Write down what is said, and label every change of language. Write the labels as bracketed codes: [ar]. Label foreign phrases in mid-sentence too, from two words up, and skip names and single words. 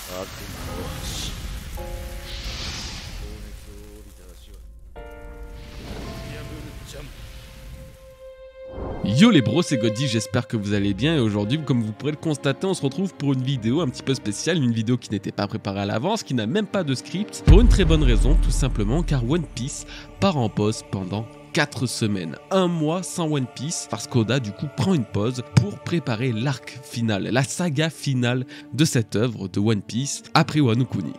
[ja] 悪魔の足情熱を帯びた足は破るジャンプ。 [fr] Yo les bros, c'est Goddy, j'espère que vous allez bien et aujourd'hui, comme vous pourrez le constater, on se retrouve pour une vidéo un petit peu spéciale, une vidéo qui n'était pas préparée à l'avance, qui n'a même pas de script, pour une très bonne raison, tout simplement car One Piece part en pause pendant 4 semaines, un mois sans One Piece, parce qu'Oda du coup prend une pause pour préparer l'arc final, la saga finale de cette œuvre de One Piece après Wano Kuni.